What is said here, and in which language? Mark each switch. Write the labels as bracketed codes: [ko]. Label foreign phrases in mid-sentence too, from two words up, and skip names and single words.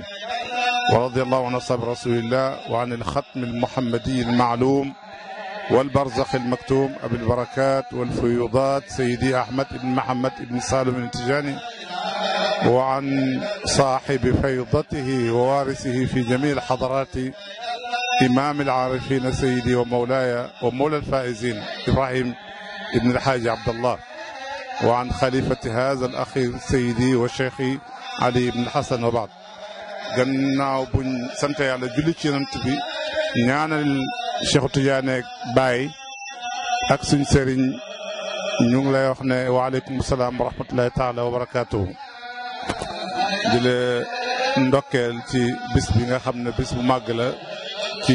[ar] ورضي الله عن أصحاب رسول الله وعن الختم المحمدي المعلوم والبرزخ المكتوم أبي البركات والفيوضات سيدي أحمد بن محمد بن سالم التجاني وعن صاحب فيضته ووارثه في جميع الحضارات إمام العارفين سيدي ومولاي ومولى الفائزين إبراهيم بن الحاج عبد الله وعن خليفة هذا الأخير سيدي وشيخي علي بن الحسن وبعد [wo] gannaaw buñ sant yàlla julli ci yonent bi ñaanal Cheikh Tidiane Baye ak suñ sëriñ ñu ngi lay wax ne [ar] وعليكم السلام ورحمة الله تعالى وبركاته [wo] di la ndokkeel ci bis bi nga xam ne bis bu màgg la ci